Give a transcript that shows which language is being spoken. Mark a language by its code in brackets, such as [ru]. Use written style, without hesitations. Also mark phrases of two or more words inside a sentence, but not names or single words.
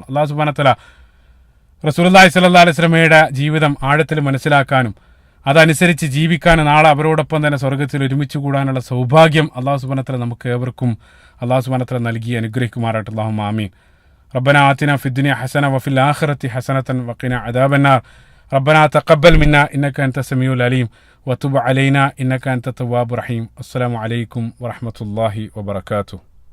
[ar] الله سبحانه وتعالى رسول الله صلى الله عليه وسلم [ml] ജീവിതം ആഴത്തിൽ മനസ്സിലാക്കാനും അതനുസരിച്ച് ജീവിക്കാനും നാളെ അവരോടൊപ്പം തന്നെ സ്വർഗ്ഗത്തിൽ ഒരുമിച്ച് കൂടാനുള്ള സൗഭാഗ്യം [ar] الله سبحانه وتعالى [ml] നമുക്ക് ഏവർക്കും [ar] الله سبحانه وتعالى [ml] നൽകി അനുഗ്രഹിക്കുമാറാകട്ടെ. [ar] اللهم آمين. ربنا آتنا في الدنيا حسنة وفي الآخرة حسنة وقنا عذاب النار. ربنا تقبل منا إنك أنت السميع العليم وتب علينا إنك أنت التواب الرحيم. السلام عليكم ورحمة الله وبركاته.